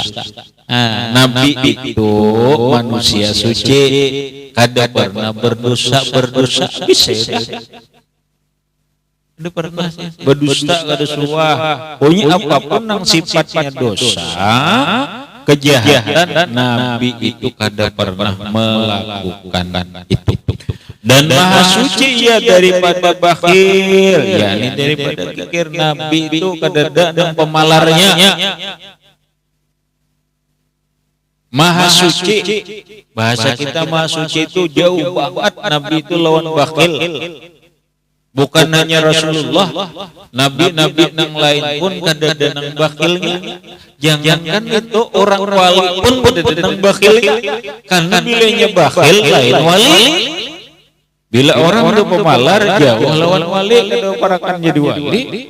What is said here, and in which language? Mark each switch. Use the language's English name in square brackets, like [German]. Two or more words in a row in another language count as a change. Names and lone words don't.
[Banjar] Nabi itu manusia suci kada pernah berdosa bisa ada pernah berdusta kada suah pokoknya apapun yang sifatnya dosa kejahatan Nabi itu kada pernah melakukan itu dan maha suci ya daripada bakhil yakni daripada kikir Nabi itu kada ada pemalarnya [Indonesian] maha suci bahasa kita maha suci itu jauh banget Nabi itu lawan bakhil bukan hanya [Banjar] Rasulullah nabi-nabi yang lain pun kada ada nang bakhilnya jangankan itu orang wali pun kada ada nang bakhilnya karena bilanya bakhil lain wali bila orang udah pemalar jauh lawan wali kada parakan jadi wali